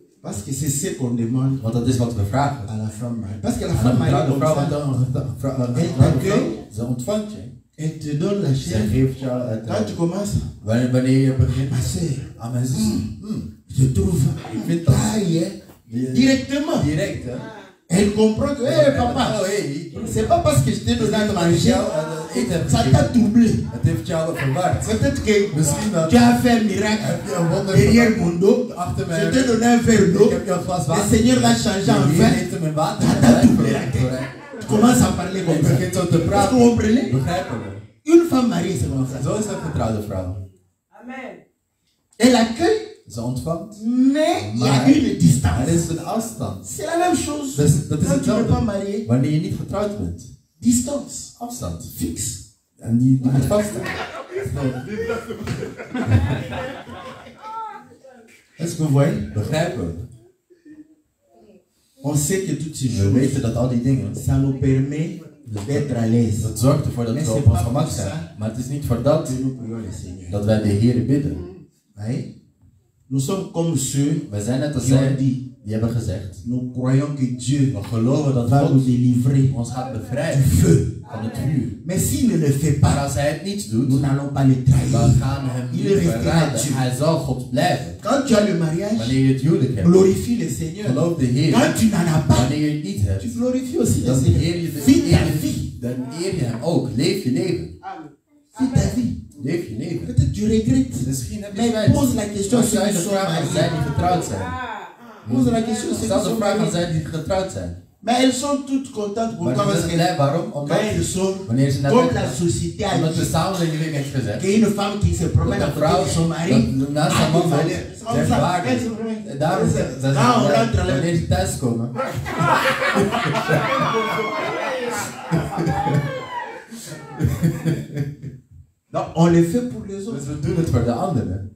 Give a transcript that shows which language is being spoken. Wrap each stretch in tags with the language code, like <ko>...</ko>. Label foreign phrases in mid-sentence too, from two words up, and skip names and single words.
<fr>Parce que c'est ce qu'on demande</fr> <nl>Want dat is wat we vragen.</nl> <fr>à la femme Marie. Parce que la</fr> <nl>Aan</nl> <fr>femme</fr> <nl>een</nl> <fr>Marie,</fr> <nl>getrouwde</nl> <fr>comme</fr> <nl>vrouw,</nl> <fr>ça,</fr> <nl>ze ontvangt je.</nl> <fr>elle te donne la</fr> <nl>Ze</nl> <fr>chair.</fr> <nl>geeft jou het.</nl> <fr>Quand tu commences,</fr> <nl>Wanneer je begint.</nl> <fr>ma soeur,</fr> <nl>Ah, mijn zus.</nl> <fr>je trouve</fr> <nl>Ik vind dat.</nl> <fr>taille directement.</fr> <nl>Direct, hè.</nl> <fr>Elle comprend que, hé papa, Oh, hey. c'est pas parce que je t'ai donné à manger,</fr> <nl>Eten</nl> <fr>ça t'a doublé.</fr> <nl>Het heeft jou verward.</nl> <fr>Peut-être que</fr> <nl>Misschien dat.</nl> <fr>tu as fait un miracle</fr> <nl>Heb je een wonder</nl> <fr>derrière mon dos.</fr> <nl>achter</nl> <fr>Je</fr> <nl>mij.</nl> <fr>t'ai donné un verre d'eau.</fr> <nl>Ik heb jou een glas</nl> <fr>Le</fr> <nl>water.</nl> <fr>Seigneur l'a changé en</fr> <nl>De Heer</nl> <fr>vin.</fr> <nl>heeft hem in water</nl> <fr>Ça t'a doublé la tête. Tu commences à parler comme</fr> <nl>Je</nl> <fr>ça.</fr> <nl>begint zo te</nl> <fr>Est-ce que</fr> <nl>praten.</nl> <fr>vous comprenez?</fr> <nl>Begrijpen we.</nl> <fr>Une femme mariée, c'est comme ça.</fr> <nl>Zo is een getrouwde vrouw.</nl> <fr>Amen. Elle accueille,</fr> <nl>Ze ontvangt.</nl> <fr>mais il y a</fr> <nl>Maar</nl> <fr>une distance.</fr> <nl>er is een afstand.</nl> <fr>C'est la même chose.</fr> <nl>Dat is</nl> <fr>Quand tu n'es pas</fr> <nl>hetzelfde.</nl> <fr>marié,</fr> <nl>Wanneer je niet getrouwd bent.</nl> <fr>distance</fr> <nl>Afstand.</nl> <fr>fixe.</fr> <nl>En die moet vaststaan.</nl> <fr>Est-ce que vous voyez?</fr> <nl>Begrijpen we.</nl> <fr>On sait que toutes ces</fr> <nl>We</nl> <fr>choses,</fr> <nl>weten dat al die dingen.</nl> <fr>ça nous permet d'être à l'aise.</fr> <nl>Dat zorgt ervoor dat</nl> <fr>Mais</fr> <nl>we</nl> <fr>c'est</fr> <nl>op ons</nl> <fr>pas</fr> <nl>gemak</nl> <fr>pour</fr> <nl>zijn.</nl> <fr>ça</fr> <nl>Maar het is niet voor dat</nl> <fr>que nous prions le Seigneur.</fr> <nl>dat wij de Heer bidden.</nl> <fr>Oui. Nous sommes comme ceux</fr> <nl>Wij zijn net als</nl> <fr>qui ont</fr> <nl>zij</nl> <fr>dit,</fr> <nl>die hebben gezegd.</nl> <fr>nous croyons que Dieu</fr> <nl>We geloven dat</nl> <fr>va</fr> <nl>God</nl> <fr>nous délivrer</fr> <nl>ons gaat</nl> <fr>du</fr> <nl>bevrijden</nl> <fr>feu.</fr> <nl>van het vuur.</nl> <fr>Mais s'il ne le fait</fr> <nl>Maar</nl> <fr>pas,</fr> <nl>als hij het niet</nl> <fr>nous</fr> <nl>doet,</nl> <fr>n'allons pas le</fr> <nl>dan</nl> <fr>trahir.</fr> <nl>gaan we hem</nl> <fr>Il</fr> <nl>niet</nl> <fr>restera</fr> <nl>verraden.</nl> <fr>Dieu.</fr> <nl>Hij zal God blijven.</nl> <fr>Quand tu as le mariage,</fr> <nl>Wanneer je het huwelijk hebt,</nl> <fr>glorifie le Seigneur.</fr> <nl>geloof de Heer.</nl> <fr>Quand tu n'en as pas,</fr> <nl>Wanneer je het niet hebt,</nl> <fr>tu glorifies aussi le</fr> <nl>dan</nl> <fr>Seigneur.</fr> <nl>eer je</nl> <fr>Vis ta</fr> <nl>de</nl> <fr>vie.</fr> <nl>dan eer je hem ook. Leef je leven.</nl> <fr>Vis ta vie.</fr> <nl>Leef je leven.</nl> <fr>Peut-être tu regrettes.</fr> <nl>Misschien heb je</nl> <fr>Mais</fr> <nl>spijt.</nl> <fr>pose la question à</fr> <nl>Maar</nl> <fr>ceux</fr> <nl>stel je</nl> <fr>qui</fr> <nl>de</nl> <fr>sont</fr> <nl>vraag aan zij</nl> <fr>mariés.</fr> <nl>die getrouwd zijn.</nl> <fr>Pose la question à ceux</fr> <nl>Stel</nl> <fr>qui</fr> <nl>de</nl> <fr>sont</fr> <nl>vraag aan</nl> <fr>mariés.</fr> <nl>zij die getrouwd zijn.</nl> <fr>Mais elles sont toutes contentes.</fr> <nl>Maar</nl> <fr>Pourquoi?</fr> <nl>ze</nl> <fr>Parce</fr> <nl>zijn</nl> <fr>que</fr> <nl>blij. Waarom?</nl> <fr>quand</fr> <nl>Omdat</nl> <fr>elles sont,</fr> <nl>wanneer ze naar</nl> <fr>comme</fr> <nl>bed</nl> <fr>la</fr> <nl>gaan,</nl> <fr>société a</fr> <nl>omdat de</nl> <fr>dit,</fr> <nl>samenleving heeft gezegd</nl> <fr>qu'il y a une femme qui se promène</fr> <nl>dat</nl> <fr>à</fr> <nl>een</nl> <fr>côté</fr> <nl>vrouw</nl> <fr>de son mari,</fr> <nl>dat naast haar</nl> <fr>a</fr> <nl>man</nl> <fr>des</fr> <nl>loopt,</nl> <fr>valeurs. C'est</fr> <nl>zijn</nl> <fr>comme ça.</fr> <nl>waarde.</nl> <fr>Elles se promènent.</fr> <nl>En daarom zijn ze</nl> <fr>Quand on rentre</fr> <nl>blij.</nl> <fr>là,</fr> <nl>Wanneer ze thuiskomen.</nl> <fr>non, on le fait pour les</fr> <nl>Dus</nl> <fr>autres,</fr> <nl>we doen het voor de anderen.</nl>